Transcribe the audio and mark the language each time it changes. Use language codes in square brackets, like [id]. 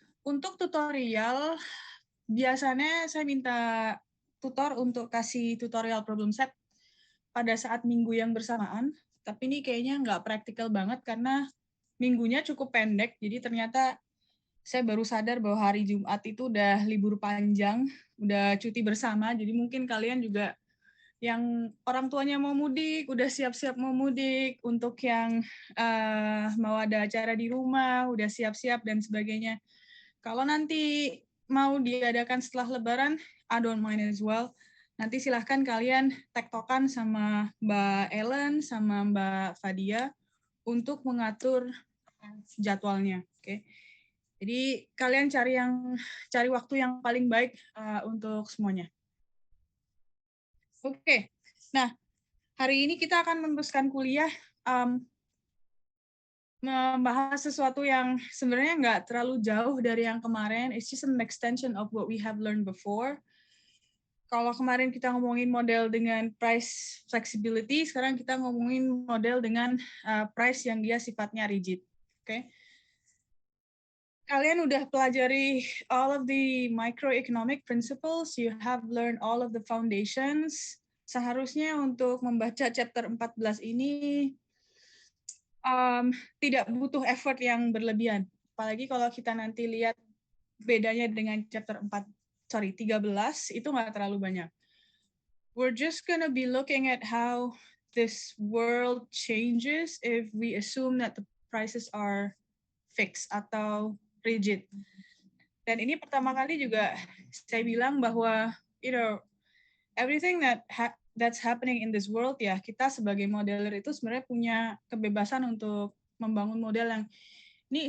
[id] Untuk tutorial, biasanya saya minta tutor untuk kasih tutorial problem set pada saat minggu yang bersamaan, tapi ini kayaknya nggak praktikal banget karena minggunya cukup pendek, jadi ternyata saya baru sadar bahwa hari Jumat itu udah libur panjang, udah cuti bersama, jadi mungkin kalian juga yang orang tuanya mau mudik, udah siap-siap mau mudik, untuk yang mau ada acara di rumah, udah siap-siap dan sebagainya. Kalau nanti mau diadakan setelah Lebaran, [en] I don't mind as well. [id] Nanti silahkan kalian tektokan sama Mbak Ellen, sama Mbak Fadia untuk mengatur jadwalnya. Oke. Jadi kalian cari waktu yang paling baik untuk semuanya. Oke, nah hari ini kita akan meneruskan kuliah membahas sesuatu yang sebenarnya nggak terlalu jauh dari yang kemarin. [en] It's just an extension of what we have learned before. [id] Kalau kemarin kita ngomongin model dengan price flexibility, sekarang kita ngomongin model dengan price yang dia sifatnya rigid. Oke. Kalian udah pelajari [en] all of the microeconomic principles, you have learned all of the foundations. [id] Seharusnya untuk membaca chapter 14 ini tidak butuh effort yang berlebihan. Apalagi kalau kita nanti lihat bedanya dengan chapter 13, itu nggak terlalu banyak. [en] We're just gonna be looking at how this world changes if we assume that the prices are fixed atau rigid. [id] Dan ini pertama kali juga saya bilang bahwa [en] everything that's happening in this world, [id] ya kita sebagai modeler itu sebenarnya punya kebebasan untuk membangun model yang ini.